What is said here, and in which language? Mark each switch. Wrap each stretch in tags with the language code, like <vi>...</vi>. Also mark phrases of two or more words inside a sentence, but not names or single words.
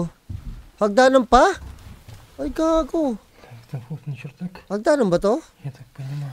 <tl>Hagdanan pa? Ay, gago.</tl> <ru>Так, это вот на чердак,</ru> <tl>Hagdanan ba to?</tl> <ru>я так понимаю.</ru>